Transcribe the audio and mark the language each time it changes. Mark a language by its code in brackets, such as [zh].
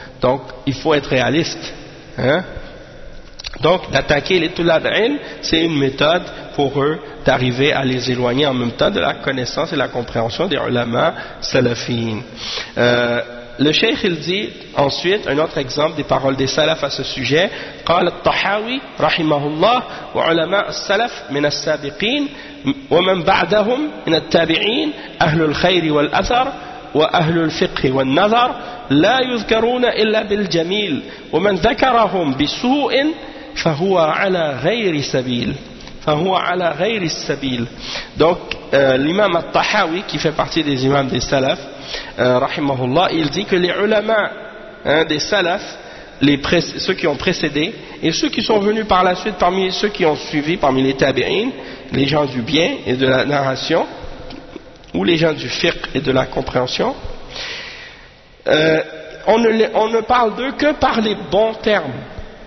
[fr] Donc, il faut être réaliste. Hein? Donc, d'attaquer les tulab al-ilm, c'est une méthode pour eux d'arriver à les éloigner en même temps de la connaissance et la compréhension des ulama salafiyin. Le cheikh, il dit ensuite un autre exemple des paroles des salaf à ce sujet. [ar] « قال الطحاوي رحمه الله وعلماء السلف من السابقين ومن بعدهم من التابعين أهل الخير والأثر وأهل الفقه والنظر لا يذكرون إلا بالجميل ومن ذكرهم بسوء فهو على غير سبيل فهو على غير السبيل. [fr] Donc l'imam al-Tahawi, qui fait partie des imams des salaf, rahimahullah, il dit que les ulama des salaf, ceux qui ont précédé et ceux qui sont venus par la suite, parmi ceux qui ont suivi, parmi les tabi'in, les gens du bien et de la narration, ou les gens du fiqh et de la compréhension, on ne parle d'eux que par les bons termes.